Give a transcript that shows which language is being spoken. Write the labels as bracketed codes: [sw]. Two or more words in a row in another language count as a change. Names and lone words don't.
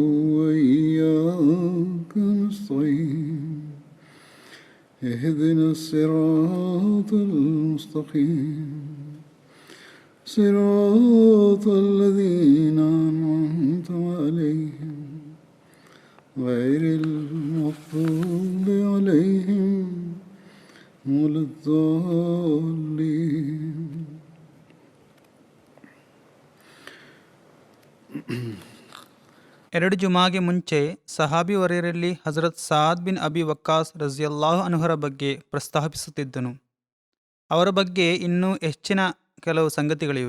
[ar] وإياك نستعين اهدنا الصراط المستقيم صراط الذين أنعمت عليهم غير المغضوب عليهم ولا الضالين. [kn] ಎರಡು ಜುಮಾಗೆ ಮುಂಚೆ ಸಹಾಬಿ ವರೆಯರಲ್ಲಿ ಹಜರತ್ ಸಾದ್ ಬಿನ್ ಅಬಿ ವಕ್ಕಾಸ್ [ar] رضي الله عنه [kn] ಬಗ್ಗೆ ಪ್ರಸ್ತಾಪಿಸುತ್ತಿದ್ದನು. ಅವರ ಬಗ್ಗೆ ಇನ್ನೂ ಹೆಚ್ಚಿನ ಕೆಲವು ಸಂಗತಿಗಳಿವೆ.